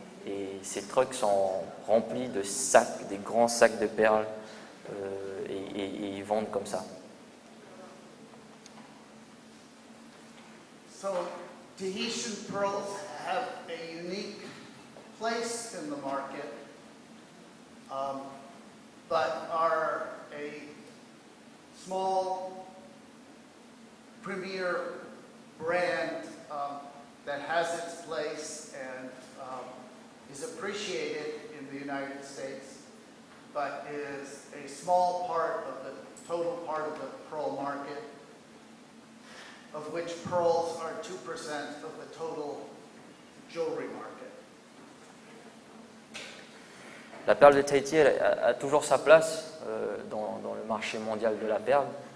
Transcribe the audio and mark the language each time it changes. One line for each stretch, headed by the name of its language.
French: Et ces trucks sont remplis de sacs, des grands sacs de perles, et ils vendent comme ça.
English: So Tahitian pearls have a unique place in the market, but are a small premier brand that has its place and is appreciated in the United States, but is a small part of the total part of the pearl market, of which pearls are 2% of the total jewelry market.
French: La perle de Tahiti a toujours sa place dans le marché mondial de la perle.